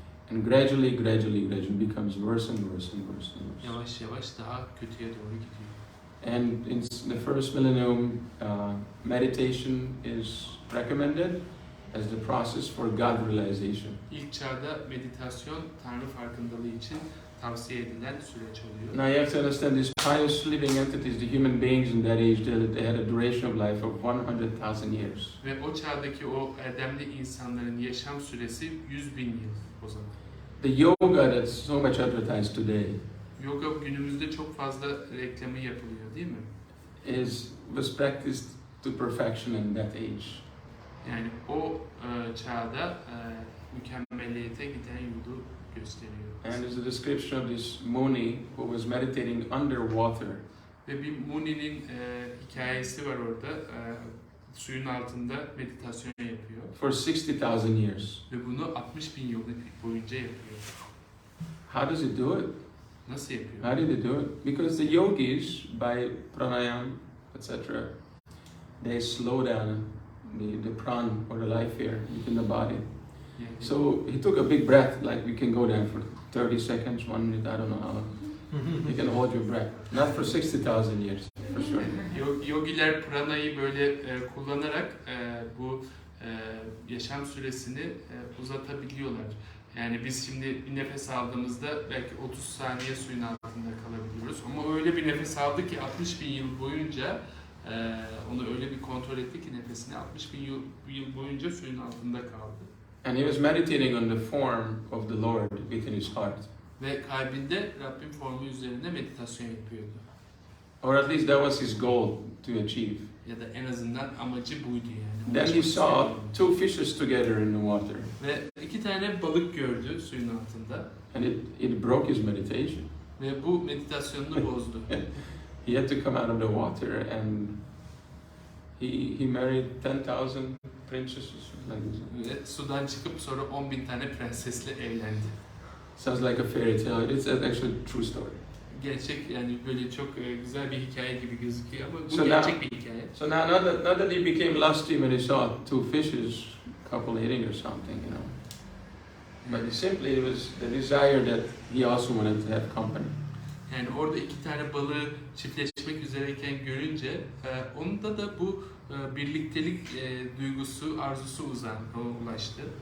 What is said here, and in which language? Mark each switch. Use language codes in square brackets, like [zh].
[en] And gradually becomes worse and worse and worse and worse. [tr] Yavaş yavaş daha kötüye doğru gidiyor. [en] And in the first millennium, meditation is recommended as the process for God realization. [tr] İlk çağda meditasyon Tanrı farkındalığı için tavsiye edilen süreç oluyor. [en] Now you have to understand these pious living entities, the human beings in that age, they had a duration of life of 100,000 years. [tr] Ve o çağdaki o erdemli insanların yaşam süresi 100.000 yıl o zaman. [en] The yoga that's so much advertised today [tr] Yoga günümüzde çok fazla reklamı yapılıyor değil mi? [en] was practiced to perfection in that age. [tr] Yani o çağda mükemmeliyete giden yolu gösteriyor. [en] And there's a description of this Muni who was meditating underwater. [tr] Ve bir Muni'nin hikayesi var orada. Suyun altında meditasyon yapıyor. [en] For 60,000 years. [tr] Ve bunu 60.000 yıl boyunca yapıyor. [en] How does it do it? [tr] Nasıl yapıyor? [en] How did they do it? Because the yogis, by pranayam, etc., they slow down the pran or the life air within the body. [tr] Yani, [en] So he took a big breath, like we can go there for 30 seconds, 1 minute, I don't know how long. You can hold your breath. Not for 60,000 years, for sure. [tr] Yogiler pranayı böyle kullanarak bu yaşam süresini uzatabiliyorlar. Yani biz şimdi bir nefes aldığımızda belki 30 saniye suyun altında kalabiliyoruz. Ama öyle bir nefes aldı ki 60 bin yıl boyunca onu öyle bir kontrol etti ki nefesini 60 bin yıl boyunca suyun altında kaldı. [en] And he was meditating on the form of the Lord within his heart. [tr] Ve kalbinde Rabbin formu üzerinde meditasyon yapıyordu. [en] Or at least that was his goal to achieve. [tr] Ya da en azından amacı buydu yani. [en] Then he saw two fishes together in the water. [tr] Ve 2 tane balık gördü suyun altında. [en] And it broke his meditation. [tr] Ve bu meditasyonunu bozdu. [en] He had to come out of the water and he married 10,000 princesses like this. [tr] Ve sudan çıkıp sonra 10.000 tane prensesle evlendi. [en] Sounds like a fairy tale. It's actually a true story. [tr] Gerçek yani böyle çok güzel bir hikaye gibi gözüküyor ama bu [en] So [tr] gerçek bir hikaye. [en] So not that he became lusty when he saw two fishes, couple eating or something, you know. But simply it was the desire that he also wanted to have company. [tr] Yani orada 2 tane balığı çiftleşmek üzereyken görünce onda da bu birliktelik duygusu, arzusu oluştu.